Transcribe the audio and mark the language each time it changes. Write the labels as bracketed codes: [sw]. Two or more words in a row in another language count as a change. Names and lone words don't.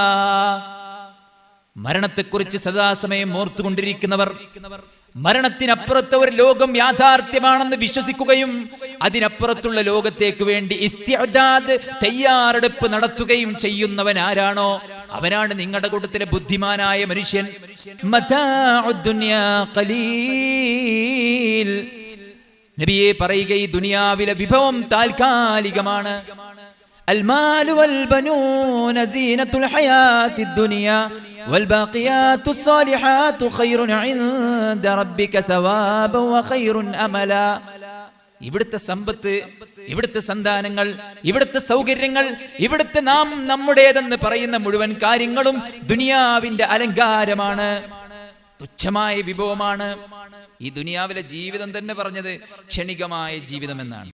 [ml] മരണത്തെക്കുറിച്ച് സദാസമയം ഓർത്തുകൊണ്ടിരിക്കുന്നവർ, മരണത്തിനപ്പുറത്തെ ഒരു ലോകം യാഥാർത്ഥ്യമാണെന്ന് വിശ്വസിക്കുകയും അതിനപ്പുറത്തുള്ള ലോകത്തേക്ക് വേണ്ടി ഇസ്തിഅദാദ്, തയ്യാറെടുപ്പ് നടത്തുകയും ചെയ്യുന്നവൻ ആരാണോ അവനാണ് നിങ്ങളുടെ കൂട്ടത്തിലെ ബുദ്ധിമാനായ മനുഷ്യൻ. [ar] متاع الدنيا قليل, [ml] നബിയെ പറയുക, ഈ ദുനിയാവിലെ വിഭവം താൽക്കാലികമാണ്. [ar] المال والبنون زينة الحياة الدنيا والباقيات الصالحات خير عند ربك ثوابا وخير أملا. [ml] ഇവിടുത്തെ സമ്പത്ത്, ഇവിടുത്തെ സന്താനങ്ങൾ, ഇവിടുത്തെ സൗകര്യങ്ങൾ, ഇവിടുത്തെ നാം നമ്മുടേതെന്ന് പറയുന്ന മുഴുവൻ കാര്യങ്ങളും ദുനിയാവിന്റെ അലങ്കാരമാണ്, തുച്ഛമായ വിഭവമാണ്. ഈ ദുനിയാവിലെ ജീവിതം തന്നെ പറഞ്ഞത് ക്ഷണികമായ ജീവിതം എന്നാണ്.